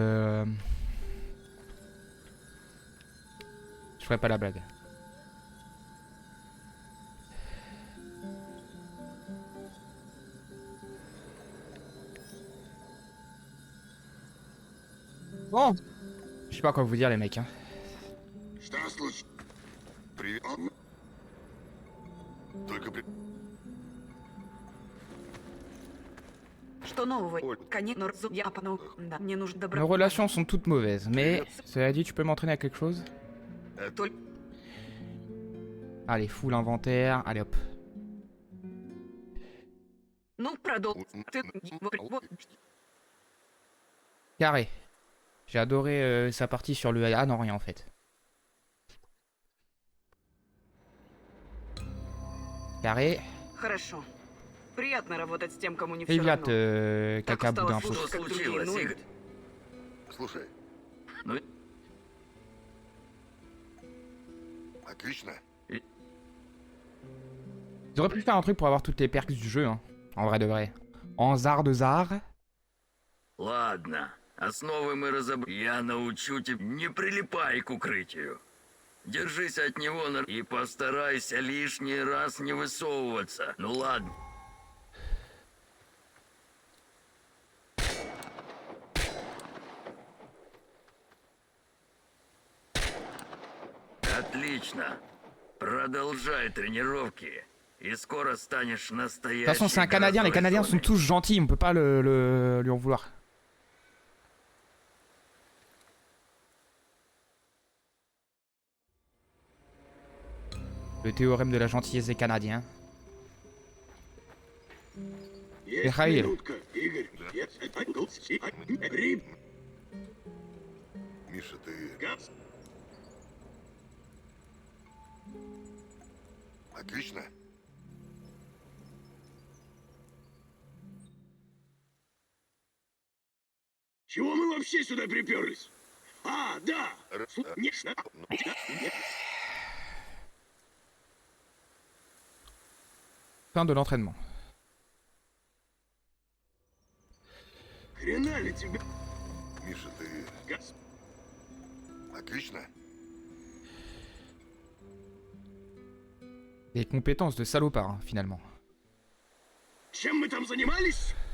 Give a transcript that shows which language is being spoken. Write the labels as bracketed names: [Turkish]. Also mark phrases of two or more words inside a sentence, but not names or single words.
[French] Je ferai pas la blague. Bon. Je sais pas quoi vous dire les mecs hein. [Russian] что случилось? Привет. Только при... Что нового? Конечно, я опану. Да, мне нужно [French] Nos [Russian] добро... [French] relations sont toutes mauvaises, mais cela dit, tu peux m'entraîner à quelque chose? [Russian] Толь- [French] Allez, full inventaire, allez hop. [Russian] Ну, продолжи. Ты... Вот. [French] Carré. J'ai adoré sa partie sur le... Ah non, rien en fait. Carré. [Russian] Хорошо. Приятно работать с тем, кому не все Привет, равно. Так [French] caca [Russian] устала [French] boudin [Russian] слушать, [French] fou. [Russian] Что как другие случилось, ноют. Игорь? Слушай. Ну, Отлично. [French] Ils auraient pu faire un truc pour avoir toutes les perks du jeu, hein. En vrai de vrai. En zar de zar. [Russian] ладно. Основы мы разобрали. Я научу тебя. Не прилипай к укрытию. Держись от него и постарайся лишний раз не высовываться. Ну ладно. Отлично. Продолжай тренировки. И скоро станешь [French] De [Russian] настоящим. [French] toute façon, c'est un Canadien, les Canadiens sont tous gentils, on peut pas lui en vouloir. Le théorème de la gentillesse des Canadiens. Mikhail. [Russian] Миша, ты... Отлично. Чего мы вообще сюда приперлись? А, да! Нет, [French] Fin de l'entraînement. [Russian] хрена ли тебе? Миша, ты... Газ? Отлично. [French] Des compétences de salopard, hein, finalement. [Russian] Чем мы там занимались?